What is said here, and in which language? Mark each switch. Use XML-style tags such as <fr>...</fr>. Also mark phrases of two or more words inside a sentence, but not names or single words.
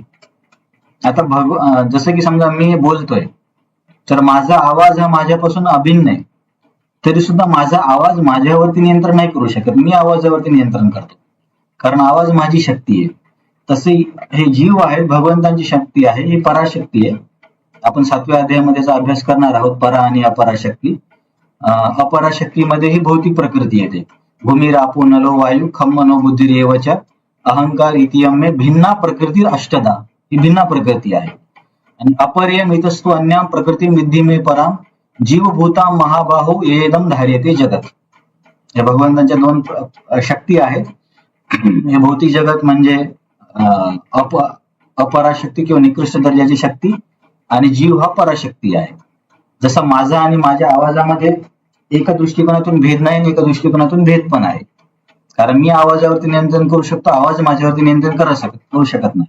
<mr>आता जसं की समजा मी बोलतोय तर माझा आवाज हा माझ्यापासून अभिन्न आहे, तरी सुद्धा माझा आवाज माझ्यावरती नियंत्रण नाही करू शकत, मी आवाजावरती नियंत्रण करतो, कारण आवाज माझी शक्ती आहे. तसे हे जीव आहे भगवंतांची शक्ती आहे, ही पराशक्ती आहे. आपण 7व्या अध्यायामध्ये अभ्यास करणार आहोत, परा आणि अपराशक्ती. अपराशक्तीमध्ये ही भौतिक प्रकृती येते.</mr> <sa>भूमी रापो नलो वायू खम मनो बुद्धी एवच अहंकार इतियम्य भिन्ना प्रकृती अष्टदा,</sa> <mr>ही भिन्ना प्रकृती आहे.</mr> <sa>आणि अपरियम इतस्तु अन्याम प्रकृती विद्धी मे पराम जीवभूता महाबाहो येदम धार्यते जगत.</sa> <mr>या भगवंतांच्या 2 शक्ती आहेत. हे भौतिक जगत म्हणजे अपराशक्ती किंवा निकृष्ट दर्जाची शक्ती, आणि जीव हा पराशक्ती आहे. जसा माझा आणि माझ्या आवाजामध्ये एका दृष्टिकोनातून भेद नाही आणि एका दृष्टिकोनातून भेद पण आहे, कारण मी आवाजावरती नियंत्रण करू शकतो, आवाज माझ्यावरती नियंत्रण करू शकत नाही.</mr>